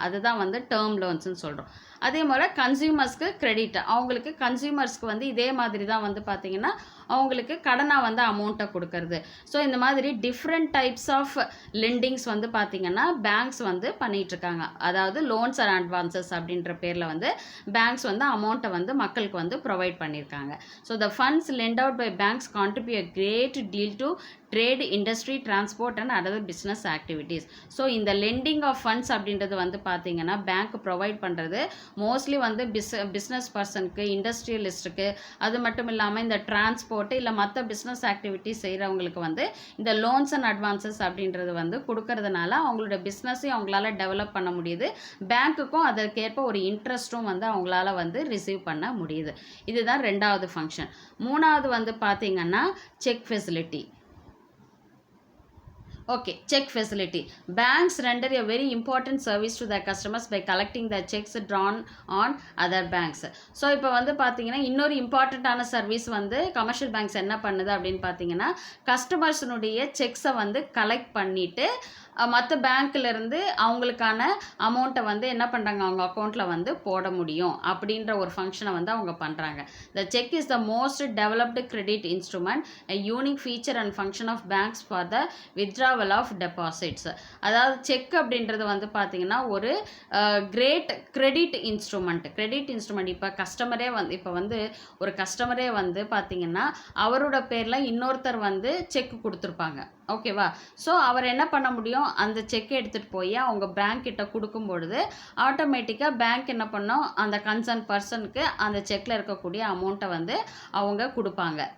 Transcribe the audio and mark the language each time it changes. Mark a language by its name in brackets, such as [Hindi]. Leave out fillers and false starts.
[Tamil] அதுதான் வந்து டேர்ம் லோன்ஸ்னு சொல்கிறோம். அதே போல் கன்சியூமர்ஸ்க்கு கிரெடிட், அவங்களுக்கு கன்சியூமர்ஸ்க்கு வந்து இதே மாதிரி தான் வந்து பார்த்திங்கன்னா அவங்களுக்கு கடனாக வந்து அமௌண்ட்டை கொடுக்கறது. ஸோ இந்த மாதிரி டிஃப்ரெண்ட் டைப்ஸ் ஆஃப் லெண்டிங்ஸ் வந்து பார்த்திங்கன்னா பேங்க்ஸ் வந்து பண்ணிகிட்ருக்காங்க. அதாவது லோன்ஸ் அண்ட் அட்வான்சஸ் அப்படின்ற பேரில் வந்து பேங்க்ஸ் வந்து அமௌண்ட்டை வந்து மக்களுக்கு வந்து ப்ரொவைட் பண்ணியிருக்காங்க. [English] So the funds lent out by banks contribute a great deal to trade, industry, transport and other business activities. [Tamil] So இந்த லெண்டிங் ஆஃப் ஃபண்ட்ஸ் அப்படின்றது வந்து பார்த்தீங்கன்னா பேங்க் ப்ரொவைட் பண்ணுறது மோஸ்ட்லி வந்து பிஸ்னஸ் பர்சனுக்கு, இண்டஸ்ட்ரியலிஸ்ட்டுக்கு, அது மட்டும் இல்லாமல் இந்த டிரான்ஸ்போர்ட்டு இல்லை மற்ற பிஸ்னஸ் ஆக்டிவிட்டிஸ் செய்கிறவங்களுக்கு வந்து இந்த லோன்ஸ் அண்ட் அட்வான்சஸ் அப்படின்றது வந்து கொடுக்கறதுனால அவங்களோட பிஸ்னஸையும் அவங்களால டெவலப் பண்ண முடியுது. பேங்க்குக்கும் அதற்கேற்ப ஒரு இன்ட்ரெஸ்ட்டும் வந்து அவங்களால வந்து ரிசீவ் பண்ண முடியுது. இதுதான் ரெண்டாவது ஃபங்க்ஷன். மூணாவது வந்து பார்த்தீங்கன்னா check facility. [English] Okay, check facility. Banks render a very important service to their customers by collecting the checks drawn on other banks. [Tamil] So இப்போ வந்து பார்த்தீங்கன்னா இன்னொரு இம்பார்ட்டண்ட்டான சர்வீஸ் வந்து கமர்ஷியல் பேங்க்ஸ் என்ன பண்ணுது அப்படின்னு பார்த்தீங்கன்னா, கஸ்டமர்ஸினுடைய செக்ஸை வந்து கலெக்ட் பண்ணிவிட்டு மற்ற பேங்க்லேருந்து அவங்களுக்கான அமௌண்ட்டை வந்து என்ன பண்ணுறாங்க, அவங்க அக்கௌண்ட்டில் வந்து போட முடியும் அப்படின்ற ஒரு ஃபங்க்ஷனை வந்து அவங்க பண்ணுறாங்க. [English] The cheque is the most developed credit instrument, a unique feature and function of banks for the withdrawal of deposits. [Tamil] அதாவது செக் அப்படின்றது வந்து பார்த்தீங்கன்னா ஒரு கிரேட் கிரெடிட் இன்ஸ்ட்ருமெண்ட். இப்போ கஸ்டமரே வந்து ஒரு கஸ்டமரே வந்து பார்த்தீங்கன்னா அவரோட பேரில் இன்னொருத்தர் வந்து செக் கொடுத்துருப்பாங்க. ஓகேவா? ஸோ அவர் என்ன பண்ண முடியும், அந்த செக்கை எடுத்துகிட்டு போய் அவங்க பேங்க் கிட்ட கொடுக்கும் பொழுது ஆட்டோமேட்டிக்காக பேங்க் என்ன பண்ணோம், அந்த கன்சர்ன் பர்சனுக்கு அந்த செக்கில் இருக்கக்கூடிய அமௌண்ட்டை வந்து அவங்க கொடுப்பாங்க.